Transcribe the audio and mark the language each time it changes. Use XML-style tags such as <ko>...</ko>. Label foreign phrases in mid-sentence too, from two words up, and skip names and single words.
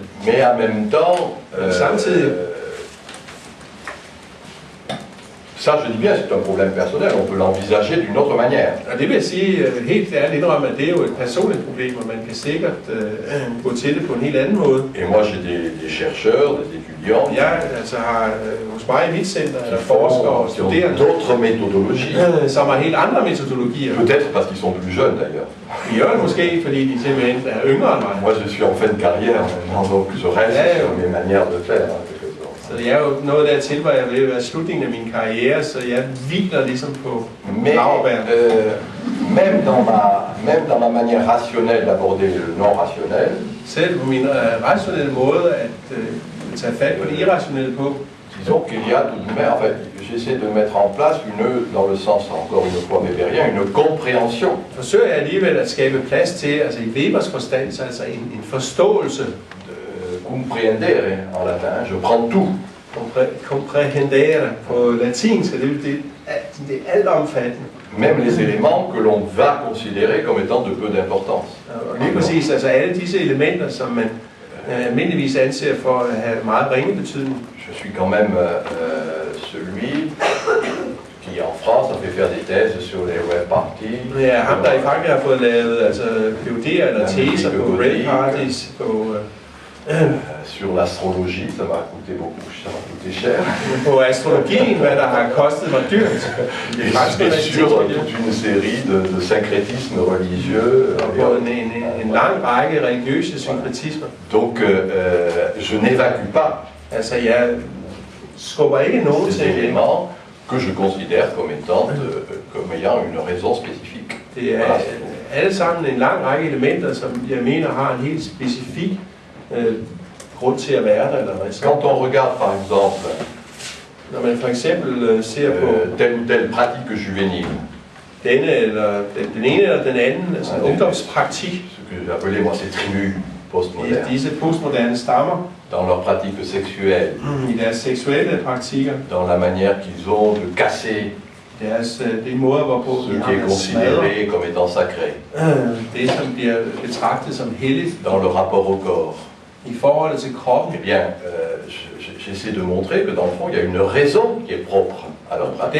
<fr>Mais en même temps,</fr> <da>samtidig,</da> <fr>ça je dis bien, c'est un problème personnel, on peut l'envisager d'une autre manière.</fr> <da>Og det vil jeg sige helt ærligt indrømme, at det er jo et personligt problem, og man kan sikkert gå til det på en helt anden måde.</da> <fr>Et moi j'ai des chercheurs, des étudiants,</fr> <da>Jeg altså har hos mig i mit center er der forskere og</da> <fr>qui ont</fr> <da>studerende,</da> <fr>d'autres méthodologies.</fr> <da>som har helt andre metodologier.</da> <fr>Peut-être parce qu'ils sont plus jeunes d'ailleurs.</fr> <da>De gør det måske, fordi de simpelthen er yngre end mig.</da> <fr>Moi je suis en fin de carrière maintenant, donc je reste sur mes manières de faire.</fr> <da>Så jeg er jo noget dertil, hvor jeg vil være slutningen af min karriere, så jeg hviler ligesom på laurbær.</da> <fr>Même dans ma manière rationnelle d'aborder le non-rationnel,</fr> <da>selv på min rationelle måde at tage fat på det irrationelle på,</da> <fr>disons qu'il y a tout de même, en fait, j'essaie de mettre en place dans le sens encore une fois weberien, une compréhension.</fr> <da>Forsøger jeg alligevel at skabe plads til, altså i Webers forstand, så altså en forståelse.</da> <fr>Comprehendere en latin, je prends tout.</fr> <da>Comprehendere på latinsk, det er altomfattende.</da> <fr>Même les éléments que l'on va considérer comme étant de peu d'importance.</fr> <da>Og lige præcis, altså alle disse elementer, som man almindeligvis anser for at have meget ringe betydning.</da> <fr>Je suis quand même celui qui en France a fait faire des thèses sur les</fr> <en>web parties.</en> <da>Ja, ham der i Frankrig har fået lavet altså PhD'er eller teser på</da> <en>web parties,</en> <da>på</da> <fr>sur l'astrologie, ça m'a coûté cher.</fr> <da>På astrologien, hvad der har kostet mig dyrt.</da> <fr>Et sur toute une série de syncrétismes religieux.</fr> <da>Og på en lang række religiøse synkretismer.</da> <fr>Donc, je n'évacue pas.</fr> <da>Altså, jeg skubber ikke nogen</da> <fr>til éléments que je considère comme ayant une raison spécifique.</fr> <da>Det er alle sammen en lang række elementer, som jeg mener har en helt specifik grund til at være der, eller hvad så.</da> <fr>Quand on regarde par exemple,</fr> <da>når man for eksempel ser på</da> <fr>telle ou telle pratique juvénile,</fr> <da>den ene eller den anden, altså ungdomspraktik,</da> <fr>ce que j'appelais moi ces tribus postmodernes,</fr> <da>disse postmoderne stammer,</da> <fr>dans leur pratique sexuelle,</fr> <da>i deres seksuelle praktikker,</da> <fr>dans la manière qu'ils ont de casser</fr> <da>det måder, hvorpå</da> <fr>ce qui est considéré comme étant sacré,</fr> <da>det som bliver betragtet som helligt,</da> <fr>dans le rapport au corps.</fr> <da>I forholdet til kroppen.</da> <fr>Eh bien, j'essaie de montrer que dans le fond, il y a une raison qui est propre à leur pratique.</fr>